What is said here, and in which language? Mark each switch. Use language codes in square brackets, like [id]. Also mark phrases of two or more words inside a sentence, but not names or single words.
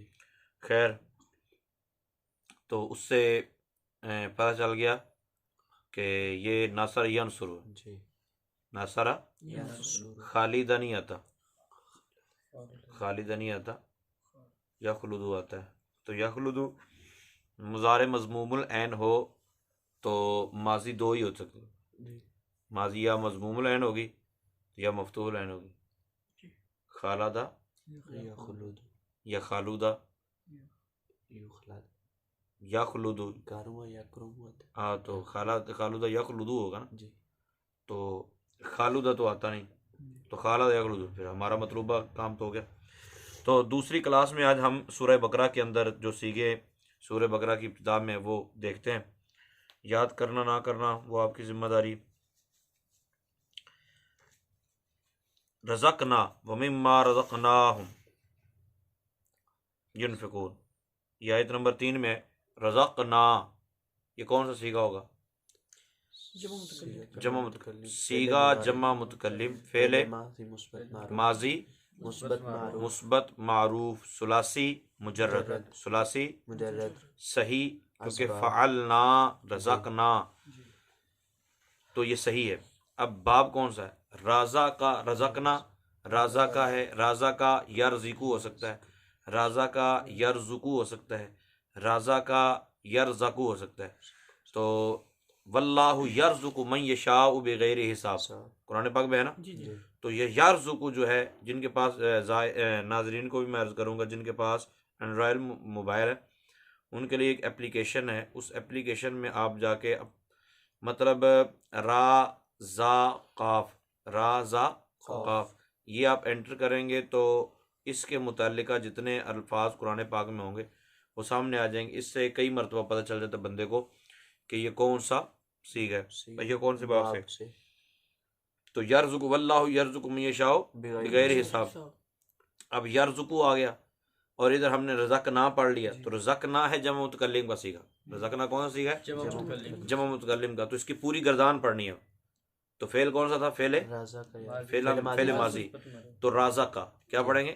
[hi] खैर, तो उससे पता चल गया कि ये नासर यनसुर, नासरा खालिदा नहीं आता, खालिदा नहीं आता, यखलुदू आता है। तो यखलुदू मुज़ारे मज़मूमुल ऐन हो तो माजी दो ही हो सकते, माजी या मज़मूमुल ऐन होगी या मफ्तूहुल ऐन होगी। खालादा या खालूदा या खुलूदू, हाँ, तो खालूदा या खुलूदू होगा ना जी। तो खालूदा तो आता नहीं, तो खाला या खुलूदू, फिर हमारा मतलूबा काम तो हो गया। तो दूसरी क्लास में आज हम सूरह बकरा के अंदर जो सीगे सूरह बकरा की इब्तिदा में वो देखते हैं। याद करना ना करना वो आपकी जिम्मेदारी। [ar] رزقنا ومما رزقناهم ينفقون, [hi] ये आयत नंबर 3 में रज़क़ना, ये कौन सा सीगा होगा? जमा मुतकल्लिम, सीगा जमा मुतकल्लिम, फ़ेले माजी मुस्बत मारूफ सुलासी मुजर्रद, सुलासी सही, क्योंकि फ़अलना रज़क़ना, तो ये सही है। अब बाब कौन सा है? राजा का, रज़क़ना राजा का है, राजा का यरज़िकु हो सकता है, राजा का यरज़ुकु हो सकता है, राजा का यरज़कु हो सकता है। तो [ar] والله يرزق من يشاء بغير حساب, [hi] कुरान पाक में है ना। तो ये यरज़ुकु जो है, जिनके पास नाज़रीन को भी मैं अर्ज़ करूँगा, जिनके पास एंड्रॉयड मोबाइल है उनके लिए एक एप्लीकेशन है, उस एप्लीकेशन में आप जाके मतलब रा ज़ा क़ाफ़, रा ज़ा क़ाफ़, ये आप एंटर करेंगे तो इसके मुतालिका जितने अल्फाज कुरान पाक में होंगे वो सामने आ जाएंगे। इससे कई मरतबा पता चल जाता है बंदे को कि ये कौन सा सीगा है, ये कौन से बाब से। तो यरज़ुकु [ar] والله يرزق من يشاء بغير حساب, [hi] अब यरज़ुकु आ गया और इधर हमने रज़क़ना पढ़ लिया, तो रज़क़ना है जमा मुतकल्लिम का सीगा। रज़क़ना कौन सा सीगा है? जमा मुतकल्लिम का। तो इसकी पूरी गर्दान पढ़नी है। तो फेल कौन सा था? फेले फेले माजी, तो राजा का क्या पढ़ेंगे?